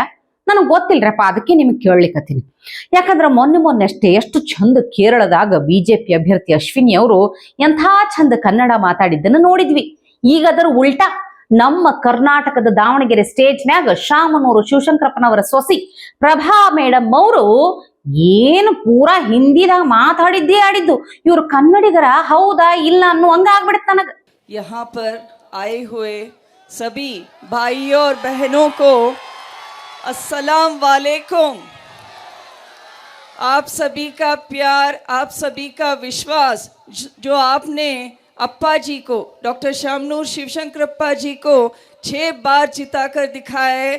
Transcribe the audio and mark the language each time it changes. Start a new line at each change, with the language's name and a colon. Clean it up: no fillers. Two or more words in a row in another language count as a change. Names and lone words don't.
Kannada: ನನಗ್ ಗೊತ್ತಿಲ್ರಪ್ಪ, ಅದಕ್ಕೆ ನಿಮ್ಗೆ ಕೇಳಲಿಕ್ಕತ್ತೀನಿ. ಯಾಕಂದ್ರ ಮೊನ್ನೆ ಅಷ್ಟೇ ಎಷ್ಟು ಚಂದ ಕೇರಳದಾಗ BJP ಅಭ್ಯರ್ಥಿ ಅಶ್ವಿನಿ ಅವರು ಎಂಥ ಚಂದ ಕನ್ನಡ ಮಾತಾಡಿದ್ದನ್ನ ನೋಡಿದ್ವಿ. ಈಗ ಅದರ ಉಲ್ಟಾ ನಮ್ಮ ಕರ್ನಾಟಕದ ದಾವಣಗೆರೆ ಸ್ಟೇಜ್ನ್ಯಾಗ ಶಾಮನೂರು ಶಿವಶಂಕರಪ್ಪನವರ ಸೊಸಿ ಪ್ರಭಾ ಮೇಡಮ್ ಅವರು ಏನು ಪೂರಾ ಹಿಂದಿದಾಗ ಮಾತಾಡಿದ್ದೇ ಆಡಿದ್ದು. ಇವ್ರು ಕನ್ನಡಿಗರ ಹೌದಾ ಇಲ್ಲ ಅನ್ನೋ ಹಂಗ ಆಗ್ಬಿಡುತ್ತೆ ನನಗ.
Hindi: यहाँ पर आए हुए सभी भाइयों और बहनों को
Arabic: السلام عليكم.
Hindi: आप सभी का प्यार, आप सभी का विश्वास जो आपने अप्पा जी को, डॉक्टर शामनूर शिवशंकरप्पा जी को 6 बार जिताकर दिखाया है।